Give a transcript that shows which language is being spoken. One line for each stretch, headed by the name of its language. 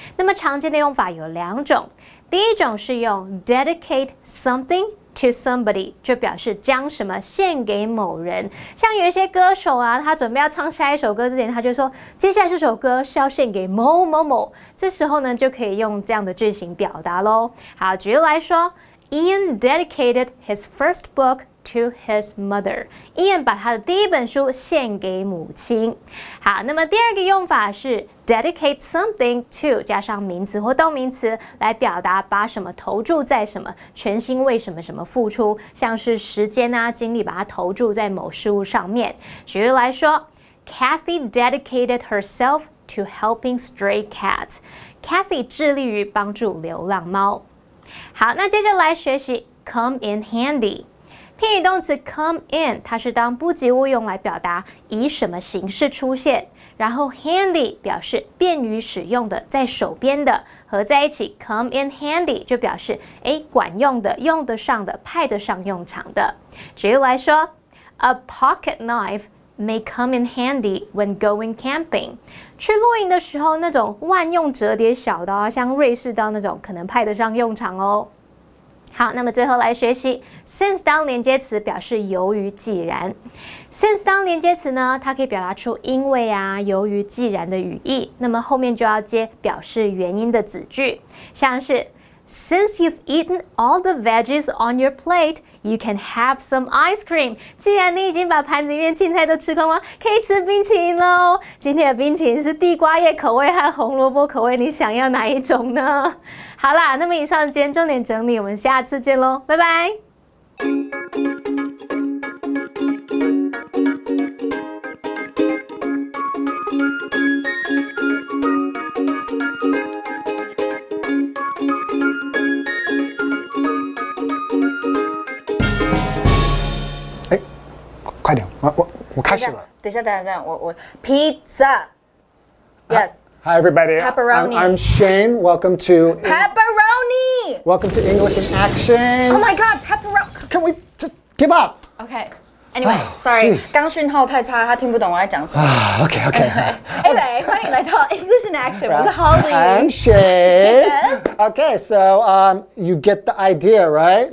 Chinese: 那么常见的用法有2种，第一种是用 dedicate something to somebody， 就表示将什么献给某人。像有一些歌手啊，他准备要唱下一首歌之前，他就说接下来这首歌是要献给某某某，这时候呢就可以用这样的句型表达咯。好，举例来说
English: Ian dedicated his first book to his mother.
Chinese: Ian 把他的第一本书献给母亲。好，那么第2个用法是 dedicate something to 加上名词或动名词来表达把什么投注在什么，全心为什么什么付出，像是时间啊、精力把它投注在某事物上面。举例来说
English: Kathy dedicated herself to helping stray cats.
Chinese: Kathy 致力于帮助流浪猫。好，那接着来学习 come in handy。片语动词 come in 它是当不及物用来表达以什么形式出现，然后 handy 表示便于使用的，在手边的，合在一起 come in handy 就表示管用的、用得上的、派得上用场的。举例来说
English: A pocket knife may come in handy when going camping.
Chinese: 去露营的时候，那种万用折叠小刀啊，像瑞士刀那种，可能派得上用场哦。好，那么最后来学习 since 当连接词，表示由于既然。 since 当连接词呢，它可以表达出因为啊、由于既然的语义，那么后面就要接表示原因的子句，像是
English: Since you've eaten all the veggies on your plate, you can have some ice cream.
Chinese: 既然你已经把盘子里面青菜都吃光光，可以吃冰淇淋喽。今天的冰淇淋是地瓜叶口味和红萝卜口味，你想要哪一种呢？好啦，那么以上今天重点整理，我们下次见喽，拜拜。快点，我开始了。等一下，我 pizza。
English: Yes. Hi everybody. Pepperoni. I'm Shane. Welcome to Pepperoni. Welcome to English in Action. Oh my God, pepperoni. Can we just give up? Okay. Anyway, sorry.
Chinese: 刚讯号太差，他听不懂我在讲什么。
English: Okay. Anyway,
Chinese: 欢迎来到 English in Action. 我是 Holly.
English: I'm Shane. Yes. Okay, so you get the idea, right?